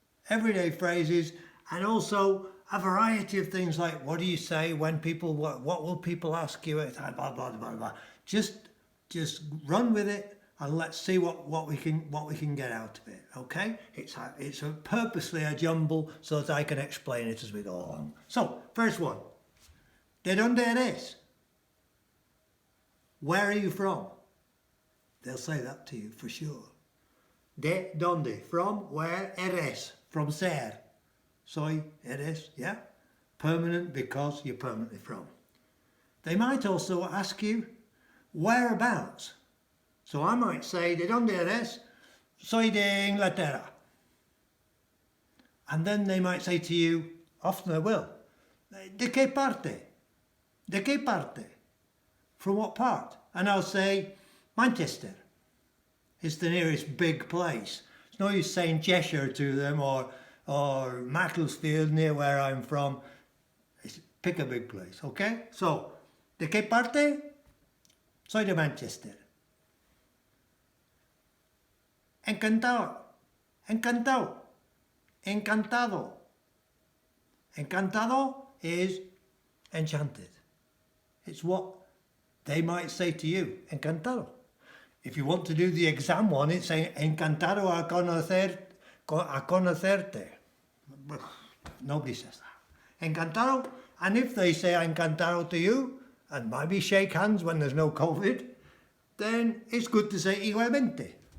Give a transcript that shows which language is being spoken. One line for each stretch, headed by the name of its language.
English: Everyday phrases, and also a variety of things like, what do you say when people, what will people ask you, blah, blah, blah, blah, blah. Just run with it. And let's see what we can get out of it. Okay, it's purposely a jumble so that I can explain it as we go along. So first one,
Spanish: ¿de dónde eres?
English: Where are you from? They'll say that to you for sure.
Spanish: ¿De dónde?
English: From. Where? Eres. From ser.
Spanish: Soy, eres.
English: Yeah, permanent because you're permanently from. They might also ask you whereabouts. So I might say,
Spanish: ¿de dónde eres? Soy de Inglaterra.
English: And then they might say to you, often they will,
Spanish: ¿de qué parte? ¿De qué parte?
English: From what part? And I'll say, Manchester. It's the nearest big place. It's no use saying Cheshire to them or Macclesfield near where I'm from. Pick a big place, okay? So,
Spanish: ¿de qué parte? Soy de Manchester. Encantado, encantado, encantado.
English: Encantado is enchanted. It's what they might say to you, encantado. If you want to do the exam one, it's saying
Spanish: encantado a conocerte.
English: Nobody says that. Encantado, and if they say encantado to you, and maybe shake hands when there's no COVID, then it's good to say
Spanish: igualmente.